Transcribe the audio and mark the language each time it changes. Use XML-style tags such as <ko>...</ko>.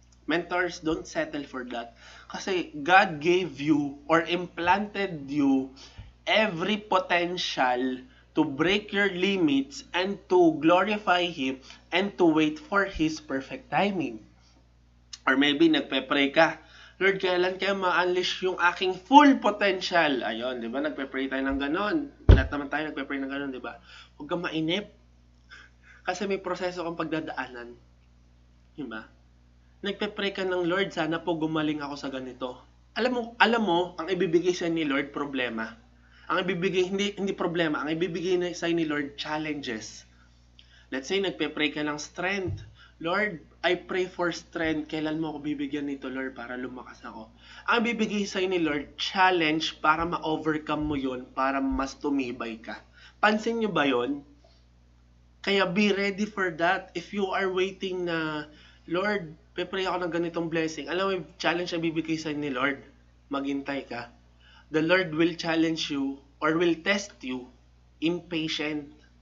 <en>Mentors, don't settle for that. Kasi God gave you or implanted you every potential to break your limits and to glorify Him and to wait for His perfect timing. Or maybe</en> <tl>nagpe-pray ka, Lord, kailan kaya ma-unleash yung aking full potential? Ayun, di ba? Nagpe-pray tayo ng ganon. Lahat naman tayo nagpe-pray ng ganon, di ba? Huwag kang mainip. Kasi may proseso kang pagdadaanan. Di ba? Nagpe-pray ka ng Lord, sana po gumaling ako sa ganito. Alam mo, ang ibibigay sa ni Lord, problema. Ang ibibigay, hindi problema, ang ibibigay sa ni Lord, challenges.</tl> <en>Let's say,</en> <tl>nagpe-pray ka ng strength.</tl> <en>Lord, I pray for strength.</en> <tl>Kailan mo ako bibigyan nito, Lord, para lumakas ako? Ang ibibigay sa ni Lord, challenge para ma-overcome mo yon, para mas tumibay ka. Pansin nyo ba yon? Kaya</tl> <en>be ready for that. If you are waiting</en> <tl>na, Lord, pe-pray ako ng ganitong blessing. Alam mo yung challenge na bibigay sa ni Lord? Maghintay ka.</tl> <en>The Lord will challenge you or will test you in patience.</en>